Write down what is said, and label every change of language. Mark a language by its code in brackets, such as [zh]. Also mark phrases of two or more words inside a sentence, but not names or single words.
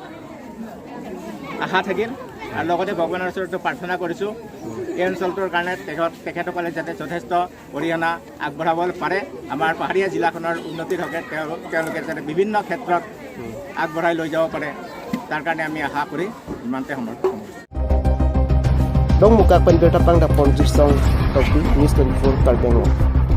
[as] আশা থাকিল আৰু লগতে ভগৱানৰ ওচৰত প্ৰাৰ্থনা কৰিছোঁ এই অঞ্চলটোৰ কাৰণে তেখেতসকলে যাতে যথেষ্ট অৰিহণা আগবঢ়াব পাৰে আমাৰ পাহাৰীয়া জিলাখনৰ উন্নতিৰ হকে তেওঁলোকে যাতে বিভিন্ন ক্ষেত্ৰত আগবঢ়াই লৈ যাব পাৰে তাৰ কাৰণে আমি আশা কৰি ইমানতে সমৰ্থন [mjw] Dong muka penbeta pang da ponjir song topi News 24 Karbenglo